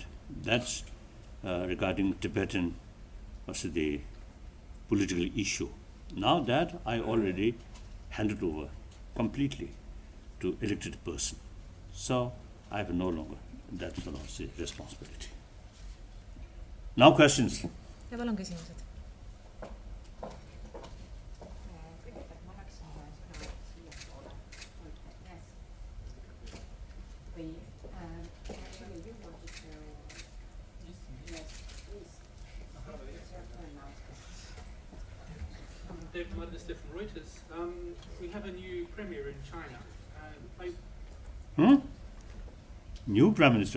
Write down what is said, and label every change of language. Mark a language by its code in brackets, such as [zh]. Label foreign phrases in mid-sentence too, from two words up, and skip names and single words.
[en] That's regarding Tibetan, the political issue. Now that I already handed over completely to elected person. So I have no longer that sort of responsibility. Now questions. [et] Ja palun küsimused. Kõigepealt ma läksin sõna siiapoole. [en] Või you wanted to... Yes, please. David Madlister from Reuters. We have a new premier in China. New Prime Minister?